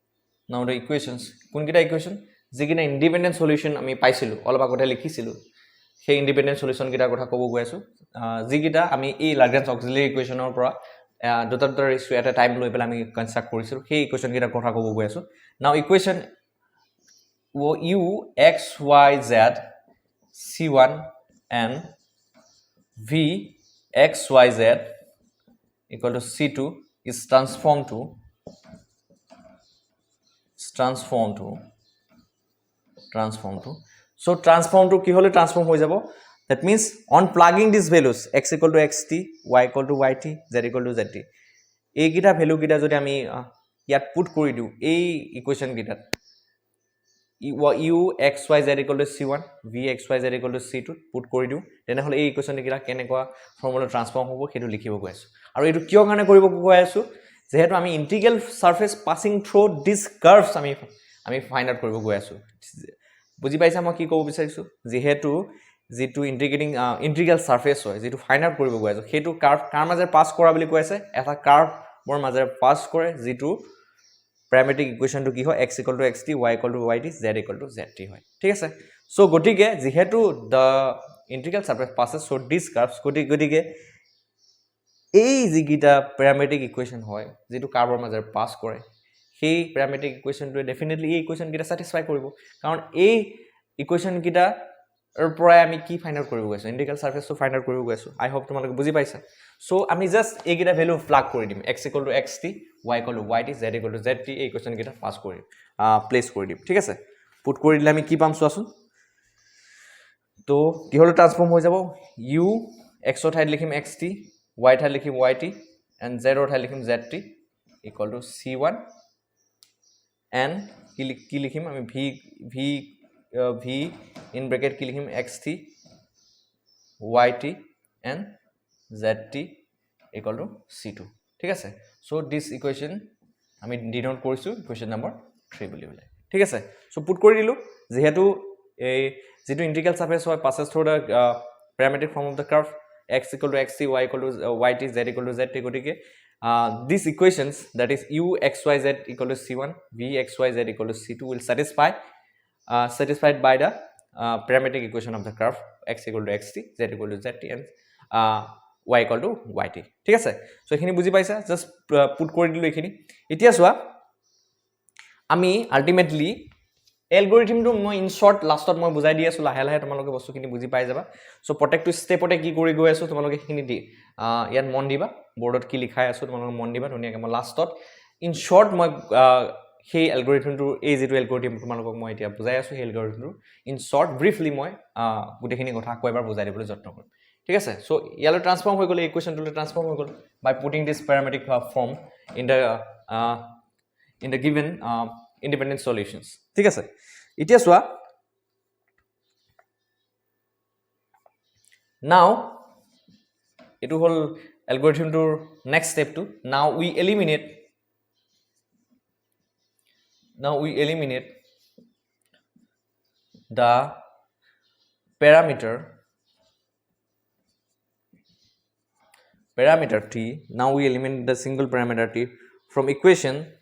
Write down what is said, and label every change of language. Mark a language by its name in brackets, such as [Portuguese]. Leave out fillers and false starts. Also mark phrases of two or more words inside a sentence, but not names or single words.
[Assamese] কোনকিটা ইকুয়েশন যিকিনা [English] independent solution [Assamese] আমি পাইছিলো অলপ আগতে লিখিছিলো সেই [English] independent solution [Assamese] কিটাৰ কথা ক'ব গৈ আছো যিকিটা আমি এই [English] Lagrange auxiliary equation [Assamese] পৰা দুটা ৰেচিঅ এটা টাইম লৈ পেলাই আমি কনস্ট্ৰাক্ট কৰিছিলো সেই ইকুৱেশ্যন কিটাৰ কথা ক'ব গৈ আছো [English] now equation u x y z c1 and v x y z equal to c2 is transformed to so transform to [Assamese] কি হলে ট্রান্সফর্ম হৈ যাব [English] that means on plugging these values x equal to xt y equal to yt z equal to zt [Assamese] এই কিটা ভ্যালু কিটা যদি আমি ইয়াত পুট কৰি দিও এই ইকুৱেশ্যন কিটা [English] u x y z equal to c1 v x y z equal to c2 [Assamese] পুট কৰি দিও তেনে হলে এই ইকুৱেশ্যন কিটা কেনেকুৱা ফৰ্মুলা ট্ৰান্সফৰ্ম হ'ব হেতু লিখিব গৈ আছো আৰু এটো কিয় কাৰণে কৰিব গৈ আছো যেহেতু আমি [English] integral surface passing through this curves [Assamese] আমি [English] find out [Assamese] কৰিব গৈ আছো বুজি পাইছা মই কি ক'ব বিচাৰিছো যেহেতু যেটো [English] integral surface [Assamese] হয় যেটো [English] find out [Assamese] কৰিব গৈ আছো হেতু কার্ভ কাৰ মাজে পাস কৰা বুলি কৈ আছে এটা কার্ভৰ মাজে পাস কৰে যেটো [English] parametric equation [Assamese] কি হয় [English] x equal to xt y equal to yt z equal to [Assamese] zt হয় ঠিক আছে সো গটিকে যেহেতু [English] the integral surface passes through these curves [Assamese] গটিকে এই যিকিটা [English] parametric equation [Assamese] হয় যেটো কাৰ্ভৰ মাজে পাস কৰে সেই [English] parametric equation definitely [Assamese] এই ইকুৱেশ্যন কিটা স্যাটিসফাই কৰিব কাৰণ এই ইকুৱেশ্যন কিটা পৰা আমি কি [English] find out [Assamese] কৰিব গৈছো [English] integral surface find out [Assamese] কৰিব গৈছো [English] I hope [Assamese] তোমালোকে বুজি পাইছা সো আমি জাস্ট এই কিটা [English] value plug [Assamese] কৰি দিম [English] x equal to xt y equal to yt z equal to zt [Assamese] এই ইকুৱেশ্যন কিটা পাস কৰি প্লেস কৰি দিম ঠিক আছে পুট কৰি দিলে আমি কি পাম চোৱাচোন তো কি হল ট্রান্সফর্ম হৈ যাব u x ৰ ঠাইত লিখিম xt y ঠাইত লিখিম [English] yt and z [Assamese] ৰ ঠাইত লিখিম [English] zt equal to c1 and [Assamese] কি লিখিম আমি [English] v in bracket [Assamese] কি লিখিম xt [English] yt and zt equal to c2 [Assamese] ঠিক আছে [English] so this equation [Assamese] আমি ডিনোট কৰিছো [English] equation number 3 [Assamese] বুলি বলে ঠিক আছে so পুট কৰি দিলো যেহেতু এই যেটো [English] integral surface [Assamese] হয় [English] passes through the parametric form of the curve x equal to xt y equal to yt z equal to zt গটিকে these equations that is u x y z equal to c1 v x y z equal to c2 will satisfied by the parametric equation of the curve x equal to xt z equal to zt and y equal to yt [Assamese] ঠিক আছে সো এখিনি বুজি পাইছা [English] just put [Assamese] কৰি দিলো এখিনি এতিয়া সোয়া আমি [English] ultimately algorithm [Assamese] মই [English] in short [Assamese] লাষ্টত মই বুজাই দি আছো লাহে লাহে তোমালোকে বস্তুখিনি বুজি পাই যাবা সো প্ৰত্যেকটো স্টেপতে কি কৰি গৈ আছো তোমালোকে এখিনি দি ইয়াত মন দিবা বোৰ্ডত কি লিখাই আছো তোমালোকে মন দিবা ধুনিয়াকে মই লাষ্টত [English] in short [Assamese] মই সেই এলগৰিথমটো এই যেটো এলগৰিথম তোমালোকক মই এতিয়া বুজাই আছো সেই এলগৰিথমটো [English] in short briefly [Assamese] মই গুটেখিনি কথা আকৌ এবাৰ বুজাই দিবলৈ যত্ন কৰিম ঠিক আছে সো ইয়ালৈ ট্রান্সফর্ম হৈ গ'ল ইকুৱেশ্যনটো ট্রান্সফর্ম হৈ গ'ল [English] by putting this parametric form in the given independent solutions [Assamese] ঠিক আছে এতিয়া সোয়া [English] now [Assamese] এটো হল অ্যালগরিথমটোৰ [English] next step two now we eliminate the parameter t now we eliminate the single parameter t from equation